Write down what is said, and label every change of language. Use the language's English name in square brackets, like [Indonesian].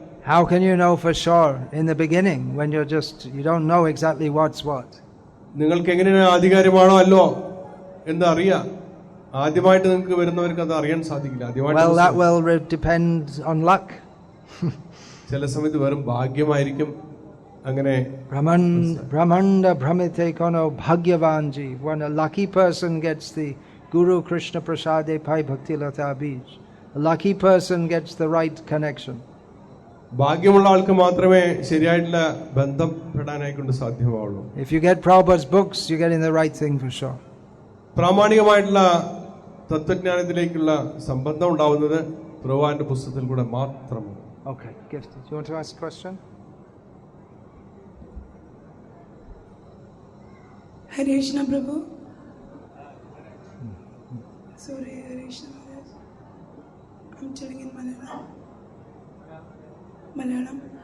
[English] How can you know for sure in the beginning when you don't know exactly what's what? [Malayalam] നിങ്ങൾക്ക് എങ്ങനെയാണ് ആധികാരികമാണോ അല്ലോ എന്ന് അറിയാം. ആദ്യമായിട്ട് നിങ്ങൾക്ക് വരുന്നവർക്ക് അത് അറിയാൻ സാധിക്കില്ല. [English] Well, that will depend on luck. [Malayalam] ചില സമയത്ത് വെറും ഭാഗ്യമായിരിക്കും. അങ്ങനെ [Bangla] Brahmanda Brahmite Kono Bhagyavanji, [English] when a lucky person gets the [Bangla] Guru Krishna Prasade Pai Bhakti Lata Bij, [English] a lucky person gets the right connection. [Malayalam] ഭാഗ്യമുള്ള ആൾക്ക് മാത്രമേ ശരിയായിട്ടുള്ള ബന്ധപ്പെടാനായി കൊണ്ട് സാധ്യമാവുള്ളൂ. [English] If you get Prabhupada's books, you're getting the right thing for sure. [Malayalam] പ്രാമാണികമായിട്ടുള്ള തത്വജ്ഞാനത്തിലേക്കുള്ള സംബന്ധം ഉണ്ടാവുന്നത് പ്രഭുപാദിന്റെ പുസ്തകത്തിൽ കൂടെ മാത്രമാണ്. [English] Okay, Gift, do you want to ask a question? Hare Krishna Prabhu. Sorry, Hare Krishna Maharaj. I'm telling in Malayalam.